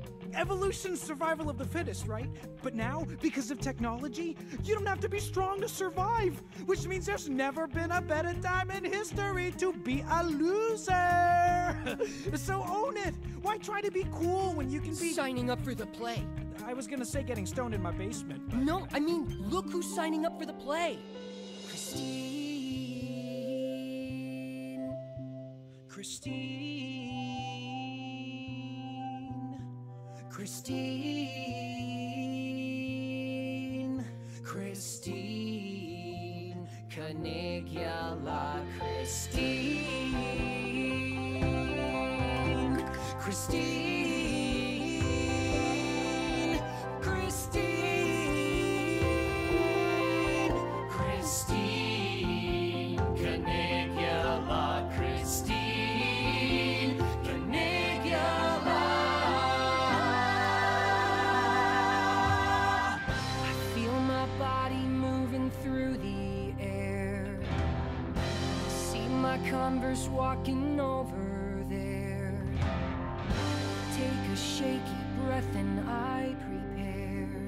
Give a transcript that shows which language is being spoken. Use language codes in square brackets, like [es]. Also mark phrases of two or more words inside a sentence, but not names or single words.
[en] Evolution's survival of the fittest, right? But now, because of technology, you don't have to be strong to survive, which means there's never been a better time in history to be a loser. So own it. Why try to be cool when you can be signing up for the play? I was gonna say getting stoned in my basement. But... No, I mean, look who's signing up for the play. Christine. Christine. Christine. Christine. Caligula. Christine. Christine. Christine. Christine. Caligula. Christine. Caligula. I feel my body moving through the air. See my Converse walking over there. Take a shaky breath and I prepare.